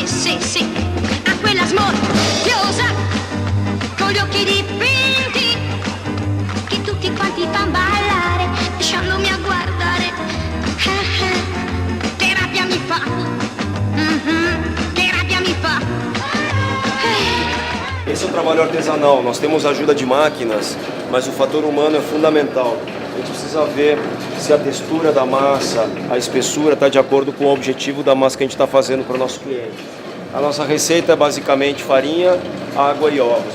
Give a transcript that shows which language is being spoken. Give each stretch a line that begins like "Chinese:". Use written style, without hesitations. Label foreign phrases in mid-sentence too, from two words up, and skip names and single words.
Italian: sì, sì, a quella smorfiosa, con gli occhi dipinti, che tutti quanti fan ballare, lasciandomi a guardare. Che rabbia mi fa, che rabbia mi fa.
Portuguese: Esse é um trabalho artesanal, nós temos ajuda de máquinas, mas o fator humano é fundamental. A gente precisa ver se a textura da massa, a espessura está de acordo com o objetivo da massa que a gente está fazendo para o nosso cliente. A nossa receita é basicamente farinha, água e ovos.